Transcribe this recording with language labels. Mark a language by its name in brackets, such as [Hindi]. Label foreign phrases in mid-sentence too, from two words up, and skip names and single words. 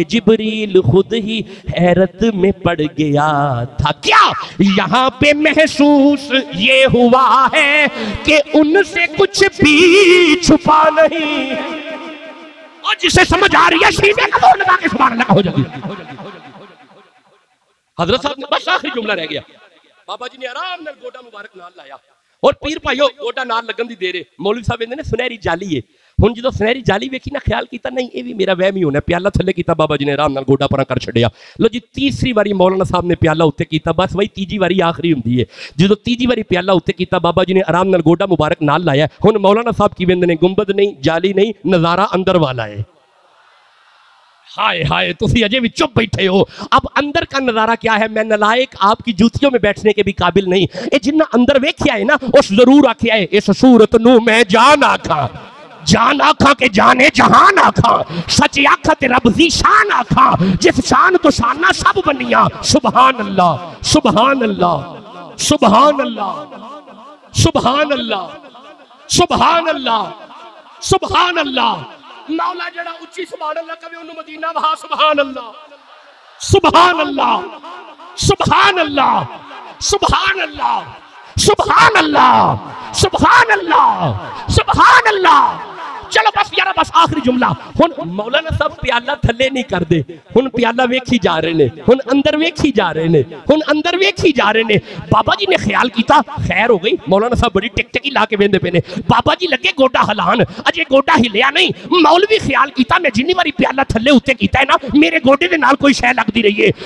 [Urdu] جبریل خود ہی حیرت میں پڑ گیا تھا کیا یہاں پہ محسوس یہ ہوا ہے کہ ان سے کچھ بھی چھپا نہیں اور جسے سمجھ آ رہی ہے سینے کا زور لگا کے [Arabic] سبحان الله [Urdu] ہو جاتی حضرت صاحب نے بس آخری جملہ رہ گیا [Punjabi] بابا جی نے آرام نال گوڈا مبارک نال لایا اور پیر بھائیوں گوڈا نال لگن دی دیر ہے مولوی صاحب کہندے نے سنہری جالی ہے ہݨ جو سنہری جالی ویکھی نا خیال کیا نہیں یہ بھی میرا وہم ہی ہونا، پیالہ تھلے کیا بابا جی نے آرام نال گوڈا پرا کر چھڈیا. لو جی تیسری باری مولانا صاحب نے پیالہ اُتے کیا، بس وہی تیجی باری آخری ہوندی ہے. جو تیجی باری پیالہ اُتے کیا بابا جی نے آرام نال گوڈا مبارک نال لایا. ہݨ مولانا صاحب کی ویندے نے گنبد نہیں جالی نہیں نظارہ اندر والا ہے. ہائے ہائے تسی اجے بھی چپ بیٹھے ہو. [Urdu] اب اندر کا نظارہ کیا ہے، میں نالائق آپ کی جوتیوں میں بیٹھنے کے بھی قابل نہیں. [Punjabi] یہ جنا اندر ویکھیا ہے نا اس ضرور آکھیا ہے اس صورت نوں میں جان آکھاں کے جانِ جہان آکھاں، سچ آکھاں تے رب دی شان آکھاں، جس شان توں شاناں سب بنیاں. [Arabic] سبحان الله سبحان الله سبحان الله سبحان الله سبحان الله سبحان الله. [Punjabi] مولا جیہڑا اچی [Arabic] سبحان الله [Punjabi] کہوے اونہاں مدینہ واہ [Arabic] سبحان الله سبحان الله سبحان الله سبحان الله سبحان الله سبحان الله سبحان الله. [Punjabi] چلو بس یار بس آخری جملہ۔ ہݨ مولانا صاحب پیالہ تھلے نہیں کرتے، ہݨ پیالہ ویکھی جا رہے نے، ہݨ اندر ویکھی جا رہے نے، ہݨ اندر ویکھی جا رہے نے. بابا جی نے خیال کیا خیر ہو گئی، مولانا صاحب بڑی ٹکٹکی لا کے ویندے پے نے. بابا جی لگے گوڈا ہلان، اجے گوڈا ہلیا نہیں۔ مولوی خیال کیا میں جنی باری پیالہ تھلے اُتے کیتا ہے نا میرے گوڈے دے نال کوئی شے لگدی رہی ہے.